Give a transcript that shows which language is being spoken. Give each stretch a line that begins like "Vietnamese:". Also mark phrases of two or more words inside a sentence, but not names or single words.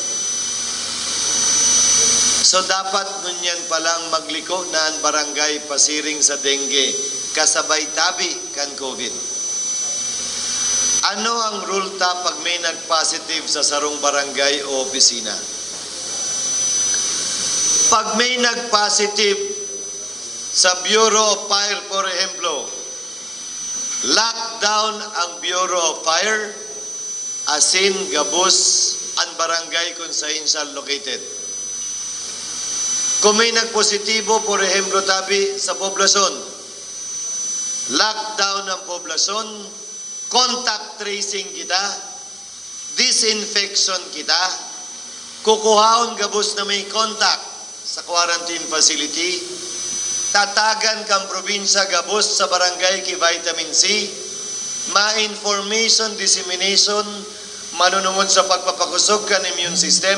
Bikol: So dapat ngunyan palang magliko na ang barangay pasiring sa dengue kasabay tabi kan COVID. Ano ang rule ta pag may nag-positive sa sarong barangay o opisina? Pag may nag-positive sa
English: Bureau of Fire, for example,
Bikol: lockdown ang
English: Bureau of Fire,
Bikol: asin gabos ang barangay kung saan siya located. Kung may nagpositibo,
English: for example,
Bikol: tabi sa poblasyon, lockdown ang poblasyon,
English: contact tracing
Bikol: kita, disinfection kita, kukuhaon gabos na may contact sa
English: quarantine facility,
Bikol: tatagan kang probinsya gabos sa barangay ki
English: vitamin C,
Bikol: ma-
English: information dissemination,
Bikol: manunungod sa pagpapakusog kan
English: immune system.